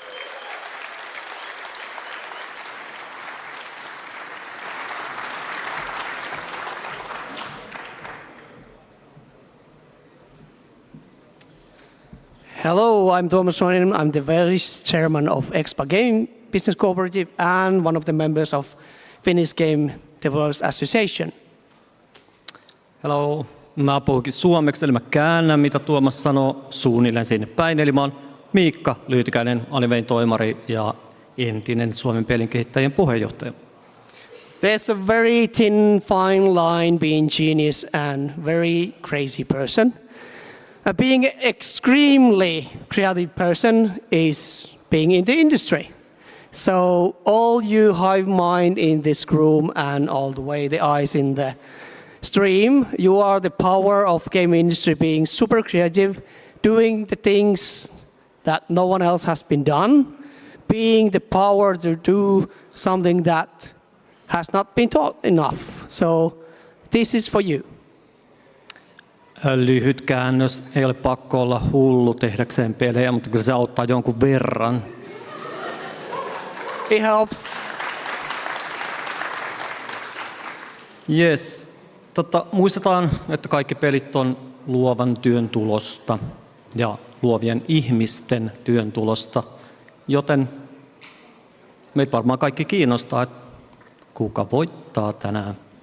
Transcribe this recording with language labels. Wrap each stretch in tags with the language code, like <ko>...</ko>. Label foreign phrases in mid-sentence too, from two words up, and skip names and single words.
<en>Hello, I'm Tuomas Roininen. I'm the vice chairman of Expa Game Business Cooperative and one of the members of Finnish Game Developers Association. Hello,</en> <fi>mä puhunkin suomeksi, eli mä käännän mitä Tuomas sanoo suunnilleen sinne päin. Eli mä oon Miikka Lyytikäinen, Alivein toimari ja entinen Suomen pelinkehittäjien puheenjohtaja.</fi> <en>There's a very thin, fine line being genius and very crazy person. Being an extremely creative person is being in the industry. So all you hive mind in this room and all the way the eyes in the stream, you are the power of game industry being super creative, doing the things that no one else has been done, being the power to do something that has not been taught enough. So this is for you.</en> <fi>Lyhyt käännös, ei ole pakko olla hullu tehdäkseen pelejä, mutta kyllä se auttaa jonkun verran.</fi> <en>It helps. Yes.</en> <fi>Muistetaan, että kaikki pelit on luovan työn tulosta ja luovien ihmisten työn tulosta, joten meitä varmaan kaikki kiinnostaa, että kuka voittaa tänään.</fi>